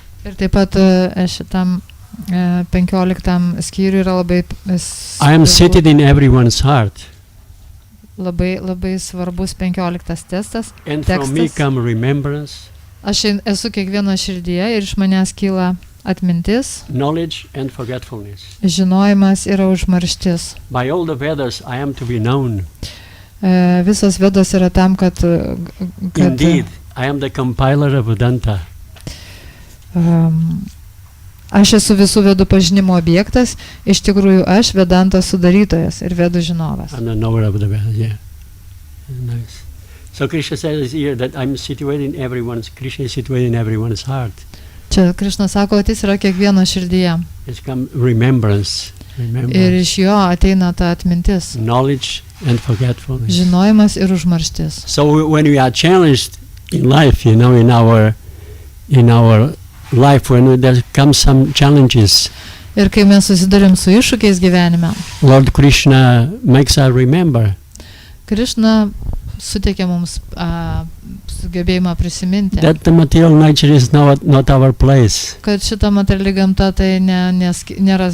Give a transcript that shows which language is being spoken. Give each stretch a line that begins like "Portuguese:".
Lithuanian: Ir taip pat šitam 15 skyriui yra labai
English: I am seated in everyone's heart,
Lithuanian: labai svarbus 15 testas.
English: and from me come remembrance,
Lithuanian: Aš esu kiekvieno širdyje ir iš manęs kyla atmintis,
English: knowledge, and forgetfulness.
Lithuanian: žinojimas yra užmarštis.
English: By all the Vedas, I am to be known.
Lithuanian: Visos vedos yra tam, kad
English: Indeed, I am the compiler of Vedanta.
Lithuanian: Aš esu visų vedų pažinimo objektas, iš tikrųjų aš Vedanto sudarytojas ir vedų žinovas.
English: I'm the knower of the Vedas, yeah. Nice. So Krishna says here that I'm situated in everyone's, Krishna is situated in everyone's heart.
Lithuanian: Čia Krišna sako, kad jis yra kiekvieno širdyje.
English: It's come remembrance,
Lithuanian: Ir iš jo ateina ta atmintis,
English: knowledge and forgetfulness.
Lithuanian: žinojimas ir užmarštis.
English: So when we are challenged in life, you know, in our life, when there come some challenges,
Lithuanian: Ir kai mes susidurim su iššūkiais gyvenime,
English: Lord Krishna makes us remember
Lithuanian: Krišna suteikia mums sugebėjimą prisiminti,
English: that the material nature is not our place.
Lithuanian: kad šita materiali gamta tai nėra